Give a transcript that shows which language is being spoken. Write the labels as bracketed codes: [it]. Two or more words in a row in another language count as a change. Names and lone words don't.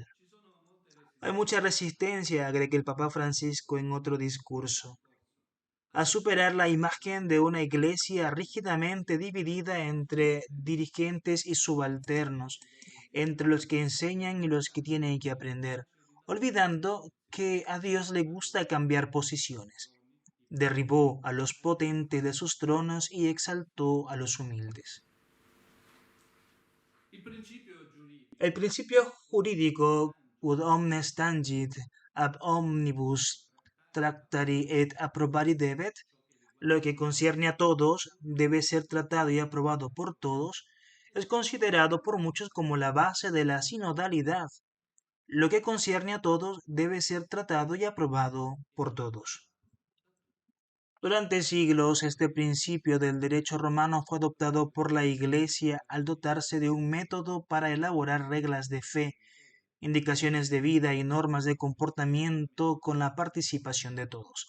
[es] Hay mucha resistencia, agrega el Papa Francisco en otro discurso, a superar la imagen de una iglesia rígidamente dividida entre dirigentes y subalternos, entre los que enseñan y los que tienen que aprender, olvidando que a Dios le gusta cambiar posiciones. Derribó a los potentes de sus tronos y exaltó a los humildes. El principio jurídico [la] quod omnes tangit ab omnibus tractari et approbari debet, [es] lo que concierne a todos, debe ser tratado y aprobado por todos, es considerado por muchos como la base de la sinodalidad. Lo que concierne a todos debe ser tratado y aprobado por todos. Durante siglos, este principio del derecho romano fue adoptado por la Iglesia al dotarse de un método para elaborar reglas de fe, indicaciones de vida y normas de comportamiento con la participación de todos.